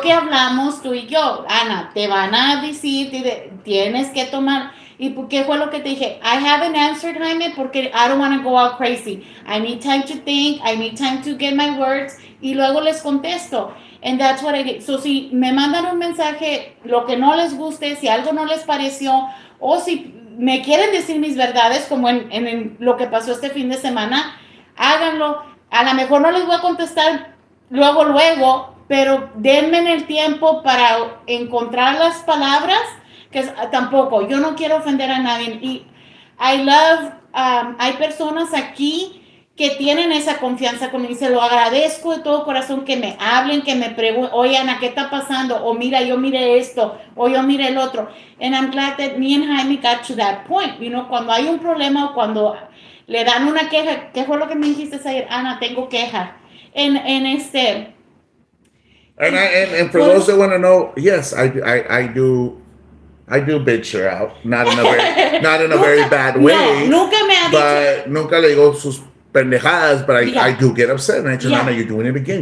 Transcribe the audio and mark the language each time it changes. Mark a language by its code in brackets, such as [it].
[es] que hablamos tú y yo, Ana, te van a decir, tienes que tomar. ¿Y por qué fue lo que te dije? [en] I haven't answered, Jaime, [es] porque [en] I don't want to go out crazy. I need time to think, I need time to get my words, [es] y luego les contesto. [en] And that's what I did. [es] So, si me mandan un mensaje, lo que no les guste, si algo no les pareció, o si me quieren decir mis verdades, como en lo que pasó este fin de semana, háganlo. A lo mejor no les voy a contestar luego, pero denme el tiempo para encontrar las palabras, que tampoco, yo no quiero ofender a nadie. Y hay personas aquí que tienen esa confianza conmigo, y se lo agradezco de todo corazón, que me hablen, que me pregunten, oye, Ana, ¿qué está pasando? O mira, yo miré esto, o yo miré el otro. [en] And I'm glad that me and Jaime got to that point. You know, [es] cuando hay un problema o cuando le dan una queja, ¿qué fue lo que me dijiste ayer? Ana, tengo queja. [en] And for those that want to know, yes, I do bitch her out, not in a very bad way. [es] No, nunca me ha dicho. [en] But [es] nunca le digo sus pendejadas, [en] but I do get upset, and I tell Ana, you're doing it again.